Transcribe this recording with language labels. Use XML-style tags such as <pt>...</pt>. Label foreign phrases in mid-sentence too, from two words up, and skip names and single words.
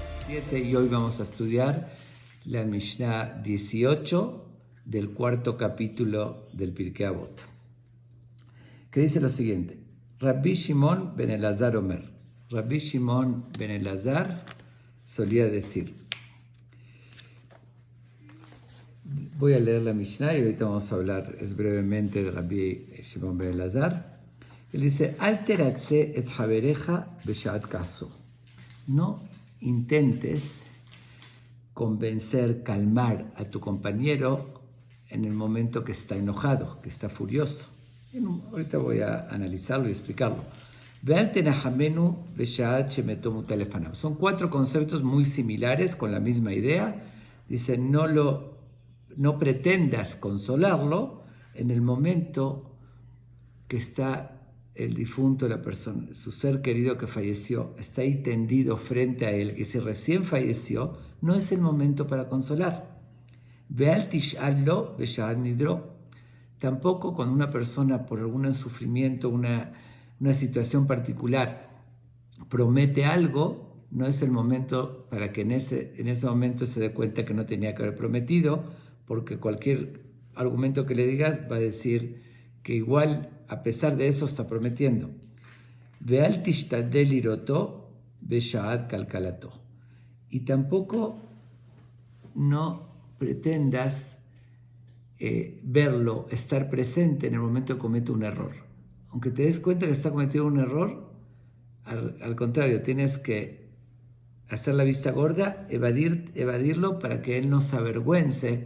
<es>7 y hoy vamos a estudiar la Mishnah 18 del cuarto capítulo del</es> <he>Pirkei Avot,</he> <es>que dice lo siguiente:</es> <he>רבי שמעון בן אלעזר אומר.</he> <es>Rabbi Shimon ben Elazar solía decir. Voy a leer la Mishnah y ahorita vamos a hablar brevemente de Rabbi Shimon ben Elazar. Él dice:</es> <he>אל תרצה את חברך בשעת כעסו.</he> <es>No intentes convencer, calmar a tu compañero en el momento que está enojado, que está furioso. Ahorita voy a analizarlo y explicarlo. Son 4 conceptos muy similares con la misma idea. Dice: no pretendas consolarlo en el momento que está el difunto, la persona, su ser querido que falleció, está ahí tendido frente a él, que si recién falleció, no es el momento para consolar.</es> <he>ואל תשאל לו בשעת נדרו.</he> <es>Tampoco cuando una persona por algún sufrimiento, una situación particular, promete algo, no es el momento para que en ese momento se dé cuenta que no tenía que haber prometido, porque cualquier argumento que le digas va a decir que igual, a pesar de eso, está prometiendo.</es> <he>ואל תשתדל לראותו בשעת קלקלתו.</he> <es>Y tampoco no pretendas verlo, estar presente en el momento que comete un error. Aunque te des cuenta que está cometiendo un error, al contrario, tienes que hacer la vista gorda, evadirlo para que él no se avergüence.</es>